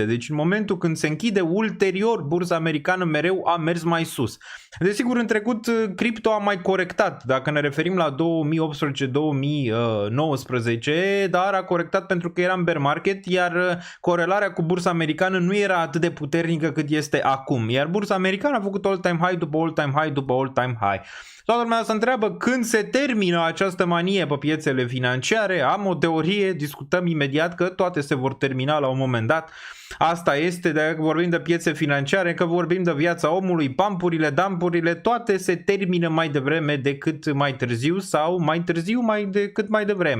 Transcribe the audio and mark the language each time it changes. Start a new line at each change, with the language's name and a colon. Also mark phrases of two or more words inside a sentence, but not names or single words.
Romanian: Deci în momentul când se închide, ulterior bursa americană mereu a mers mai sus. Desigur, în trecut cripto a mai corectat, dacă ne referim la 2018-2019, dar a corectat pentru că era în
English: bear market,
Romanian: iar corelarea cu bursa americană nu era atât de puternică cât este acum, iar bursa americană a făcut
English: all-time high
Romanian: după
English: all-time high
Romanian: după
English: all-time high.
Romanian: Toată lumea se întreabă când se termină această manie pe piețele financiare. Am o teorie, discutăm imediat că toate se vor termina la un moment dat. Asta este, dacă vorbim de piețe financiare, că vorbim de viața omului, pampurile, dampurile, toate se termină mai devreme decât mai târziu sau mai târziu decât mai devreme.